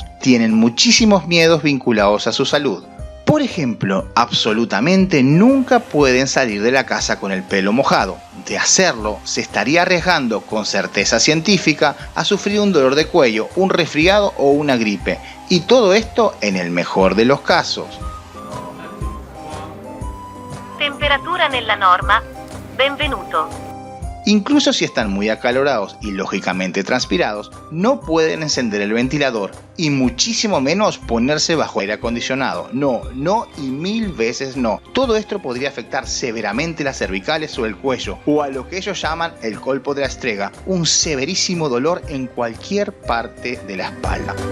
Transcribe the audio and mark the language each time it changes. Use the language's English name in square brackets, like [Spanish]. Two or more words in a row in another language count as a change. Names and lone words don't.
[Spanish] Tienen muchísimos miedos vinculados a su salud. Por ejemplo, absolutamente nunca pueden salir de la casa con el pelo mojado. De hacerlo, se estaría arriesgando con certeza científica a sufrir un dolor de cuello, un resfriado o una gripe. Y todo esto en el mejor de los casos. [Italian] Temperatura nella norma. Benvenuto. [Spanish] Incluso si están muy acalorados y lógicamente transpirados, no pueden encender el ventilador y muchísimo menos ponerse bajo aire acondicionado. No y 1000 veces no. Todo esto podría afectar severamente las cervicales o el cuello, o a lo que ellos llaman el [Italian] colpo de la estrega, [Spanish] un severísimo dolor en cualquier parte de la espalda.